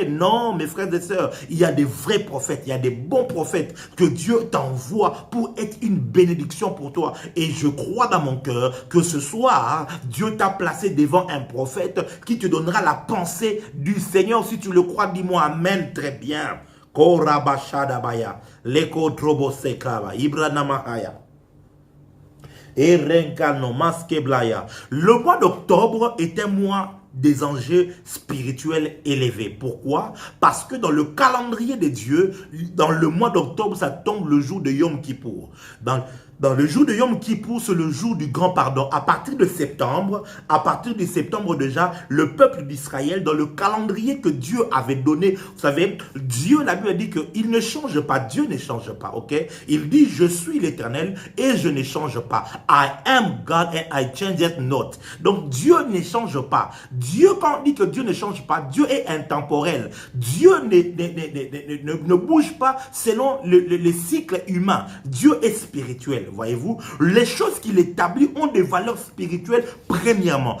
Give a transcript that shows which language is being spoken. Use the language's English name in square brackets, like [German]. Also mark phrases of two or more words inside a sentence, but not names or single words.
[French] Non, mes frères et sœurs, il y a des vrais prophètes, il y a des bons prophètes que Dieu t'envoie pour être une bénédiction pour toi. Et je crois dans mon cœur que ce soir, Dieu t'a placé devant un prophète qui te donnera la pensée du Seigneur. Si tu le crois, dis-moi amen. Très bien. Korabashadabaya, leko trobosekaba, ibranamahaya. Le mois d'octobre est un mois des enjeux spirituels élevés. Pourquoi? Parce que dans le calendrier de Dieu, dans le mois d'octobre, ça tombe le jour de Yom Kippour. Dans le jour de Yom Kippour, c'est le jour du grand pardon. À partir de septembre déjà, le peuple d'Israël, dans le calendrier que Dieu avait donné, vous savez, Dieu, la Bible dit qu'il ne change pas. Dieu ne change pas, ok? Il dit, je suis l'Éternel et je ne change pas. [English] I am God and I change it not. [French] Donc Dieu ne change pas. Dieu, quand on dit que Dieu ne change pas, Dieu est intemporel. Dieu ne bouge pas selon le cycle humain. Dieu est spirituel. Voyez-vous, les choses qu'il établit ont des valeurs spirituelles premièrement.